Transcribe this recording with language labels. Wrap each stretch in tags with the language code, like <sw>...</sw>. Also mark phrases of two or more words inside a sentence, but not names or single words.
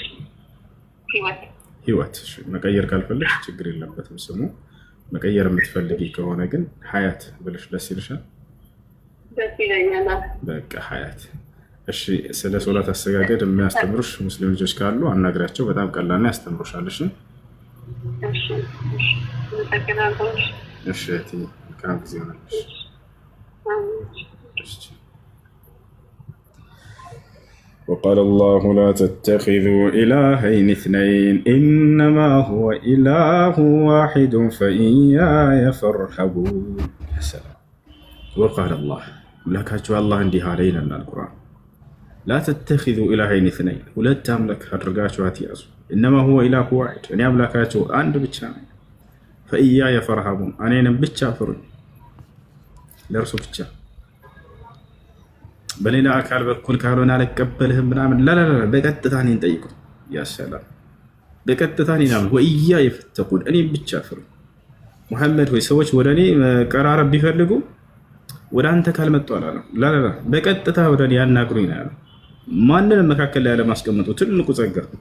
<am>ህይወት። መቀየር ካልፈለግሽ ችግር የለበትም ስሙ። መቀየር የምትፈልጊ ከሆነ ግን ሀያት ብለሽ ደስ ይልሻል? ደስ ይለኛል። በቃ ሀያት። እሺ ስለ ሶላት አሰጋገድ የሚያስተምሩሽ ሙስሊም ልጆች ካሉ አናግሪያቸው፣ በጣም ቀላልና ያስተምሩሻል። እሺ እሺ እህቴ መልካም ጊዜ ሆነልሽ።</am> <ar>وقال الله لا تتخذوا إلهين اثنين إنما هو إله واحد فإياي فارهبون. السلام. وقال الله</ar> <am>ملكاችሁ አላህ እንዲህ አለ ይላል القرآن</am> <ar>لا تتخذوا إلهين اثنين</ar> <am>ሁለት አምላክ አድርጋችሁ አትያዙ</am> <ar>إنما هو إله واحد</ar> <am>እኔ አምላካችሁ አንድ ብቻ ነኝ</am> <ar>فإياي فارهبون</ar> <am>እኔንም ብቻ ፍሩኝ ለእርሱ ብቻ በሌላ አካል በኩል ካልሆነ አልቀበልህም ምናምን ላላላ በቀጥታ እኔን ጠይቁ። ያ ሰላም በቀጥታ እኔን አምኑ።</am> <ar>وإياي فاتقون</ar> <am>እኔን ብቻ ፍሩ። ሙሐመድ ሆይ ሰዎች ወደ እኔ መቀራረብ ቢፈልጉ ወደ አንተ ካልመጡ አላለም። ላላላ በቀጥታ ወደ እኔ ያናግሩኝ ነው ያለው። ማንንም መካከል ላይ ያለማስቀመጡ ትልቁ ጸጋ</am>